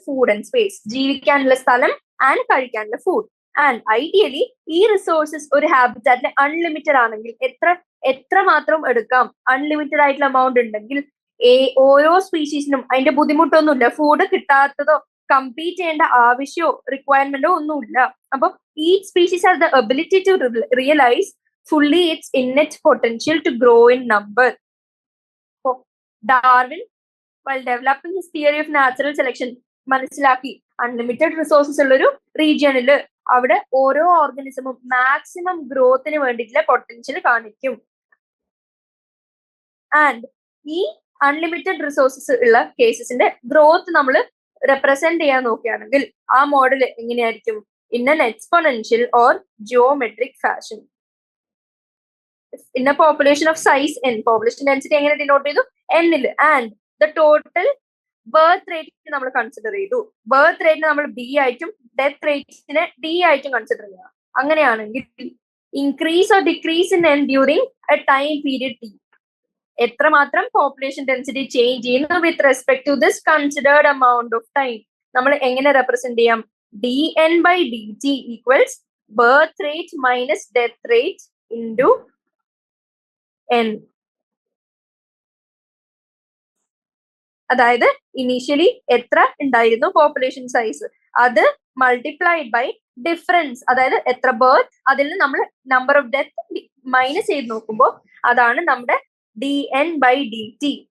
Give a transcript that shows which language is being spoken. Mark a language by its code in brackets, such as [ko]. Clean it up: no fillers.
[ml] Food and space, ജീവിക്കാനുള്ള സ്ഥലം and കഴിക്കാനുള്ള ഫുഡ്. ആൻഡ് ഐഡിയലി ഈ റിസോഴ്സസ് ഒരു ഹാബിറ്റാറ്റിൽ അൺലിമിറ്റഡ് ആണെങ്കിൽ എത്ര മാത്രം എടുക്കാം? അൺലിമിറ്റഡ് ആയിട്ടുള്ള എമൗണ്ട് ഉണ്ടെങ്കിൽ ഓരോ സ്പീഷീസിനും അതിന്റെ ബുദ്ധിമുട്ടൊന്നുമില്ല. ഫുഡ് കിട്ടാത്തതോ കമ്പീറ്റ് ചെയ്യേണ്ട ആവശ്യമോ റിക്വയർമെന്റോ ഒന്നുമില്ല. [en] അപ്പൊ each species has the ability to realize fully its innate potential to grow in number. So, Darwin, while developing his theory of natural selection, [ml] മനസ്സിലാക്കി അൺലിമിറ്റഡ് റിസോഴ്സസ് ഉള്ളൊരു റീജിയണില് അവിടെ ഓരോ ഓർഗാനിസമും മാക്സിമം ഗ്രോത്തിന് വേണ്ടിയിട്ടുള്ള പൊട്ടൻഷ്യൽ കാണിക്കും. ആൻഡ് ഈ അൺലിമിറ്റഡ് റിസോഴ്സസ് ഉള്ള കേസസിന്റെ growth നമ്മൾ represent ചെയ്യാൻ നോക്കുകയാണെങ്കിൽ ആ മോഡൽ എങ്ങനെയായിരിക്കും? [en] in an exponential or geometric fashion. In a population of size n, population density [ml] എങ്ങനെ ഡിനോട്ട് ചെയ്തു? n ൽ. [en] and the total birth rate [ml] നമ്മൾ കൺസിഡർ ചെയ്തു. ബർത്ത് റേറ്റിനെ നമ്മൾ b ആയിട്ടും ഡെത്ത് റേറ്റിനെ d ആയിട്ടും കൺസിഡർ ചെയ്യുക. [en] അങ്ങനെയാണെങ്കിൽ increase or decrease in n during a time period t, എത്രമാത്രം population density change ചെയ്യുന്നു with respect to this considered amount of time നമ്മൾ എങ്ങനെ represent ചെയ്യാം? dn by dt equals birth rate minus death rate into n. [ml] അതായത് initially എത്ര ഉണ്ടായിരുന്നു population size, അത് multiplied by difference, അതായത് എത്ര ബർത്ത്, അതിൽ നിന്ന് നമ്മൾ നമ്പർ ഓഫ് ഡെത്ത് മൈനസ് ചെയ്ത് നോക്കുമ്പോൾ അതാണ് നമ്മുടെ dn by dt.